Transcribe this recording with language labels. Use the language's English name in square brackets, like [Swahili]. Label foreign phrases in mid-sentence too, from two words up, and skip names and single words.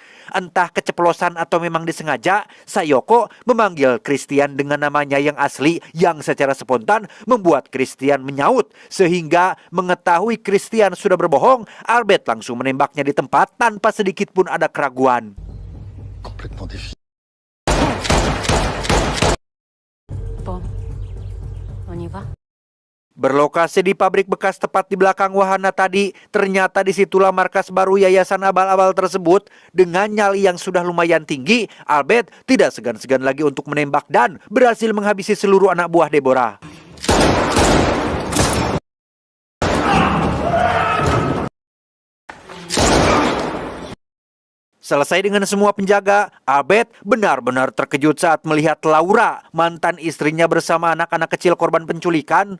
[Indonesian] Entah keceplosan atau memang disengaja, Sayoko memanggil Christian dengan namanya yang asli yang secara spontan membuat Christian menyaut. Sehingga mengetahui Christian sudah berbohong, Albert langsung menembaknya di tempat tanpa sedikit pun ada keraguan. [French] Complètement défi. Bon, on y va? [Indonesian] Berlokasi di pabrik bekas tepat di belakang wahana tadi, ternyata disitulah markas baru yayasan abal-abal tersebut. Dengan nyali yang sudah lumayan tinggi, Albert tidak segan-segan lagi untuk menembak dan berhasil menghabisi seluruh anak buah Deborah. Selesai dengan semua penjaga, Albert benar-benar terkejut saat melihat Laura, mantan istrinya bersama anak-anak kecil korban penculikan.